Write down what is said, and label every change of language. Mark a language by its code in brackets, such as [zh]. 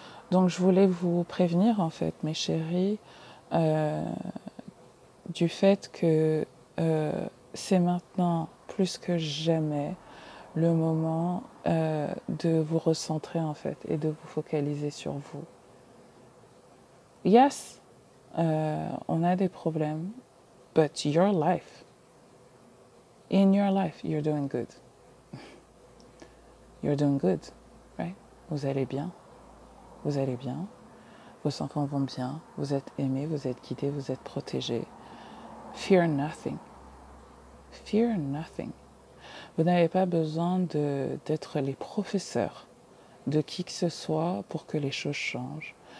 [fr] Donc je voulais vous prévenir en fait, mes chéris, du fait que c'est maintenant plus que jamais le moment de vous recentrer en fait et de vous focaliser sur vous. [en] Yes, [fr] on a des problèmes, [en] but your life, in your life, you're doing good. You're doing good, right? [fr] Vous allez bien, vos enfants vont bien, vous êtes aimés, vous êtes guidés, vous êtes protégés. [en] Fear nothing. Fear nothing. [fr] Vous n'avez pas besoin d'être les professeurs de qui que ce soit pour que les choses changent.